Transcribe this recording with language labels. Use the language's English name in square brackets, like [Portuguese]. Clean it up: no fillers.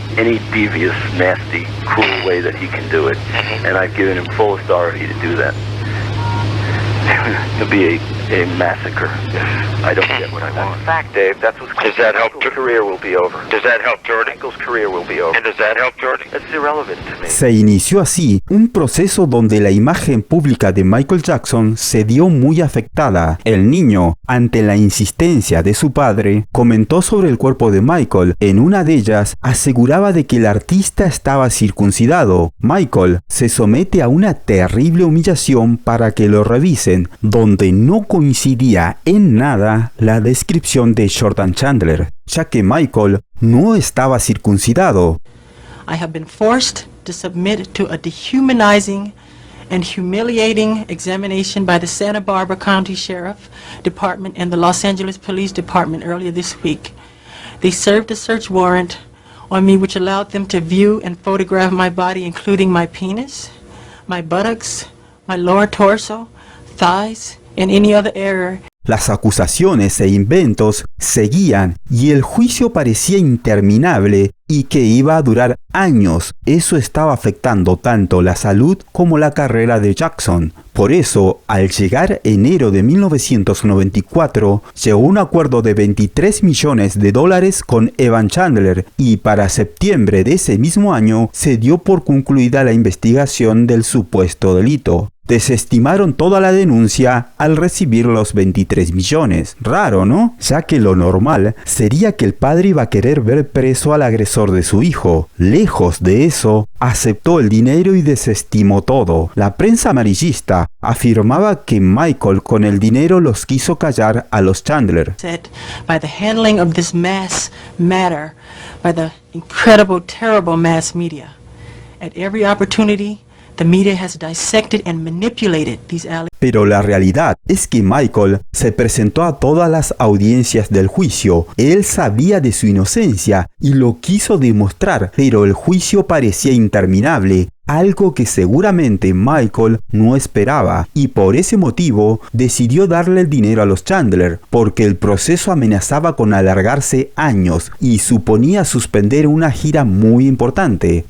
[English] Any devious, nasty, cruel way that he can do it. And I've given him full authority to do that. It'll be a massacre if I don't get what I want. In fact, Dave, that's what's going to happen. Does that help? Michael's career will be over. Does that help, Jordan? Michael's career will be over. And does that help, Jordan? That's irrelevant to me. [Spanish] Se inició así un proceso donde la imagen pública de Michael Jackson se dio muy afectada. El niño, ante la insistencia de su padre, comentó sobre el cuerpo de Michael. En una de ellas, aseguraba de que el artista estaba circuncidado. Michael se somete a una terrible humillación para que lo revisen, donde no coincidía en nada la descripción de Jordan Chandler, ya que Michael no estaba circuncidado. [English] I have been forced to submit to a dehumanizing and humiliating examination by the Santa Barbara County Sheriff Department and the Los Angeles Police Department earlier this week. They served a search warrant on me which allowed them to view and photograph my body, including my penis, my buttocks, my lower torso, thighs, and any other area. [Spanish] Las acusaciones e inventos seguían y el juicio parecía interminable y que iba a durar años. Eso estaba afectando tanto la salud como la carrera de Jackson. Por eso, al llegar enero de 1994, llegó a un acuerdo de $23 millones con Evan Chandler y para septiembre de ese mismo año se dio por concluida la investigación del supuesto delito. Desestimaron toda la denuncia al recibir los 23 millones. Raro, ¿no? Ya que lo normal sería que el padre iba a querer ver preso al agresor de su hijo. Lejos de eso, aceptó el dinero y desestimó todo. La prensa amarillista afirmaba que Michael con el dinero los quiso callar a los Chandler. [English] By the handling of this mass matter, by the incredible, terrible mass media. At every opportunity, the media has dissected and manipulated these allegations. [Spanish] Pero la realidad es que Michael se presentó a todas las audiencias del juicio. Él sabía de su inocencia y lo quiso demostrar, pero el juicio parecía interminable. Algo que seguramente Michael no esperaba y por ese motivo decidió darle el dinero a los Chandler, porque el proceso amenazaba con alargarse años y suponía suspender una gira muy importante.